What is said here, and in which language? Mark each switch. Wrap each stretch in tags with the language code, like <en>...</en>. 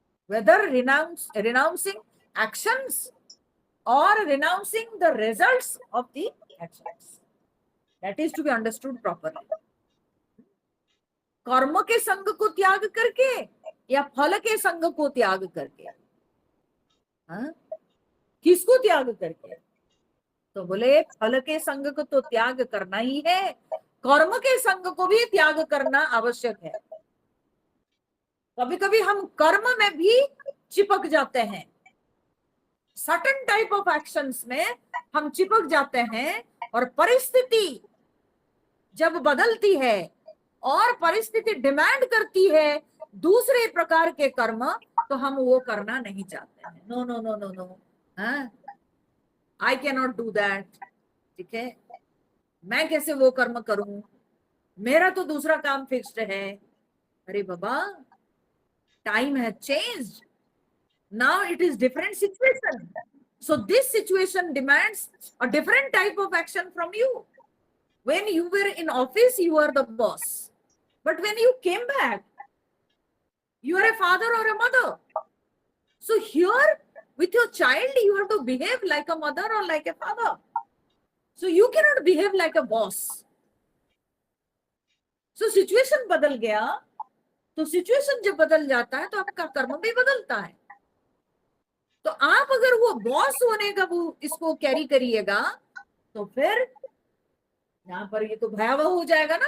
<en>Whether renouncing actions or renouncing the results of the actions, that is to be understood properly.</en> <hi>कर्म के संग को त्याग करके या फल के संग को त्याग करके? किसको त्याग करके? तो बोले फल के संग को तो त्याग करना ही है, कर्म के संग को भी त्याग करना आवश्यक है। कभी कभी हम कर्म में भी चिपक जाते हैं,</hi> <en>certain type of actions</en> <hi>में हम चिपक जाते हैं, और परिस्थिति जब बदलती है और परिस्थिति डिमांड करती है दूसरे प्रकार के कर्म, तो हम वो करना नहीं चाहते हैं।</hi> <en>No no no no no, I can not do that.</en> <hi>ठीक है, मैं कैसे वो कर्म करूं, मेरा तो दूसरा काम फिक्स्ड है। अरे बाबा,</hi> <en>time has changed, now it is different situation, so this situation demands a different type of action from you. When you were in office, you were the boss, but when you came back, you are a father or a mother. So here with your child, you have to behave like a mother or like a father, so you cannot behave like a boss. So situation</en> <hi>बदल गया, तो situation जब बदल जाता है तो आपका कर्म भी बदलता है। तो आप अगर वो बॉस होने का वो इसको कैरी करिएगा, तो फिर यहाँ पर ये तो भयावह हो जाएगा ना।</hi>